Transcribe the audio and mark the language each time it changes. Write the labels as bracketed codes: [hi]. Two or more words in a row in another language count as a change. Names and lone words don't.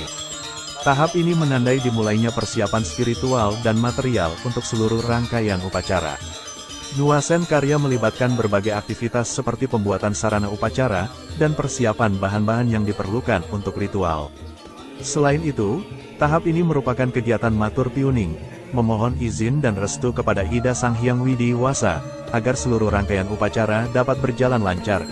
[id] Tahap ini menandai dimulainya persiapan spiritual dan material untuk seluruh rangkaian upacara. Nuasen Karya melibatkan berbagai aktivitas seperti pembuatan sarana upacara, dan persiapan bahan-bahan yang diperlukan untuk ritual. Selain itu, tahap ini merupakan kegiatan matur piuning, memohon izin dan restu kepada Ida Sang Hyang Widi Wasa, agar seluruh rangkaian upacara dapat berjalan lancar.